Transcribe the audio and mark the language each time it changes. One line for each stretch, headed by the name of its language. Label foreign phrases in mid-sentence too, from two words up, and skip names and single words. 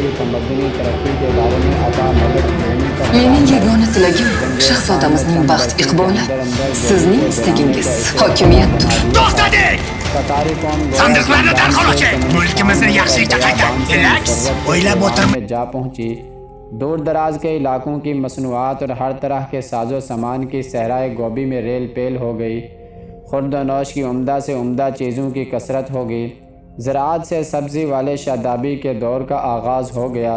Uzbek: Mening yagona tilagim shahzodamizning baxt iqboli. Sizning istagingiz hokimiyatdir. To'xtadik! Sandiqlarni darhol oching. Mulkimizni yaxshilikcha qaytaring. Relax. O'ylab o'tirmang.
Urdu: میں جا پہنچی. دور دراز کے علاقوں کی مصنوعات اور ہر طرح کے ساز و سامان کی صحرائے گوبی میں ریل پیل ہو گئی. خورد و نوش کی عمدہ سے عمدہ چیزوں کی کثرت ہو گئی. زراعت سے سبزی والے شادابی کے دور کا آغاز ہو گیا.